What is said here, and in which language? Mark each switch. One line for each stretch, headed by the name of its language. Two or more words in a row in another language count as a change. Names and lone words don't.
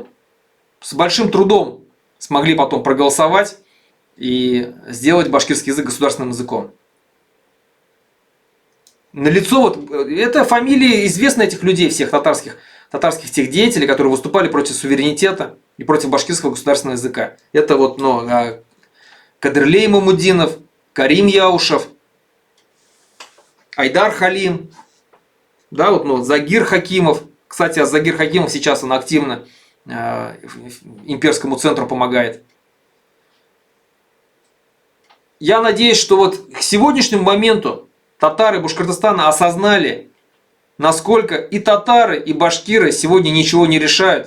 Russian: С большим трудом смогли потом проголосовать и сделать башкирский язык государственным языком. Налицо вот это фамилии известны этих людей, всех татарских тех деятелей, которые выступали против суверенитета и против башкирского государственного языка. Это вот Кадырлей Мамудинов, Карим Яушев, Айдар Халим, да, вот, Загир Хакимов. Кстати, Загир Хакимов сейчас он активно имперскому центру помогает. Я надеюсь, что вот к сегодняшнему моменту татары Башкортостана осознали насколько и татары, и башкиры сегодня ничего не решают.